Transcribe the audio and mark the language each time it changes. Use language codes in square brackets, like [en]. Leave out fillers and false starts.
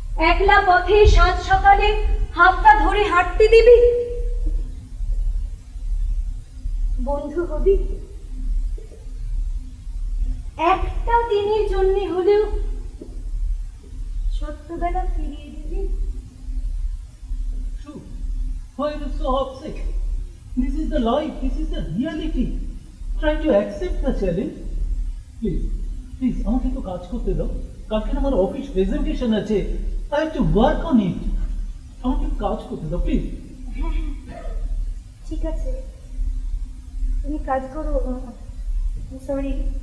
[bn] একলা পথে সাত সকালে হাতটা ধরে হাঁটতে দিবি? বন্ধু হবি? একটা দিনের জন্য হলেও ছোট্টবেলা ফিরিয়ে দিবি? [en] Shoo, why are you so upset? This is the life, this is the reality. Try to accept the challenge. Please, please, [bn] আমাকে তো কাজ করতে দাও। কালকে আমার অফিস প্রেজেন্টেশন আছে। [en] I have to work on it. [bn] আমাকে কাজ করতে দাও, প্লিজ। ঠিক আছে, তুমি কাজ করো। সরি।